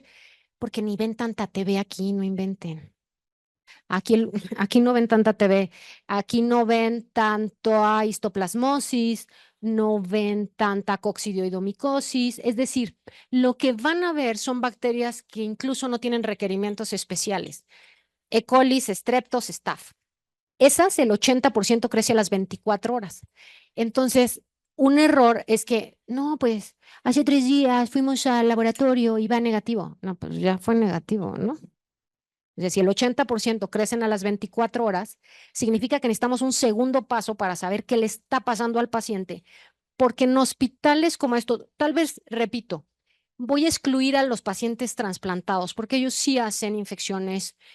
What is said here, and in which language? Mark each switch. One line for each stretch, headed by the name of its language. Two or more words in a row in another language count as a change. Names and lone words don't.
Spanish: Porque ni ven tanta TV aquí, no inventen. Aquí, aquí no ven tanta TV, aquí no ven tanto histoplasmosis, no ven tanta coccidioidomicosis, es decir, lo que van a ver son bacterias que incluso no tienen requerimientos especiales. E. coli, streptos, staph. Esas, el 80% crece a las 24 horas. Entonces, un error es que, no, pues hace 3 días fuimos al laboratorio y va negativo. No, pues ya fue negativo, ¿no? Es decir, el 80% crecen a las 24 horas, significa que necesitamos un segundo paso para saber qué le está pasando al paciente, porque en hospitales como esto, tal vez, repito, voy a excluir a los pacientes trasplantados, porque ellos sí hacen infecciones